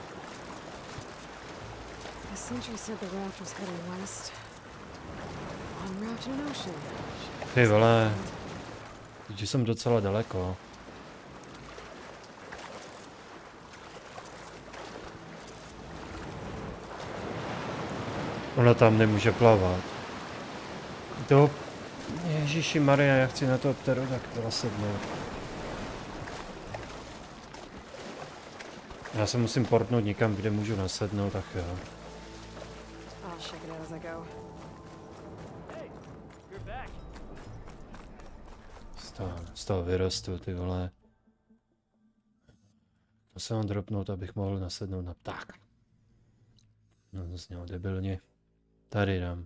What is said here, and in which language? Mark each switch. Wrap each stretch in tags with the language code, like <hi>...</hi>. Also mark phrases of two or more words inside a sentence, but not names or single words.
<en>The sentry said the raft was heading west. On route to an ocean.</en> <cs>Ty vole, teď jsem docela daleko. Ona tam nemůže plavat. To... Ježíši Maria, já chci na to pterodaktyla sednout. Já se musím portnout někam, kde můžu nasednout, tak jo.</cs> <en>I'll check it out as I go.</en> <cs>Z toho vyrostu, ty vole. To se mám dropnout, abych mohl nasednout na ptáka. No to znělo debilně. Tady dám.</cs>